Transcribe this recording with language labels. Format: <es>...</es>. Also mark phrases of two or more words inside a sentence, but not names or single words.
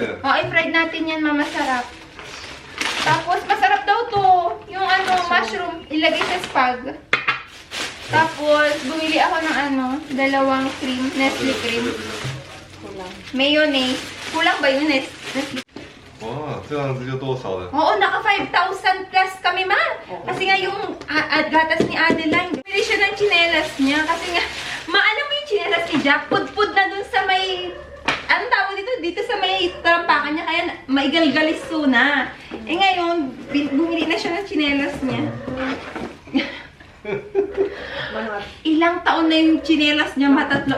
<tl>I-fried natin yan, ma. Masarap. Tapos, masarap daw to. Yung mushroom, ilagay sa spag. Tapos, bumili ako ng dalawang cream, Nestle cream. Mayonnaise. Kulang ba yun, Nestle?</tl> <zh>哇，这样子就多少了？</zh> <tl>Oo, naka 5,000 plus kami, ma. Kasi nga yung gatas ni Adeline. Bili siya ng chinelas niya. Kasi nga, alam mo yung chinelas ni Jack? Pud-pud na dun sa may galiso na. Eh ngayon, bumili na siya ng tsinelas niya. Ilang taon na yung tsinelas niya, matatlo.</tl>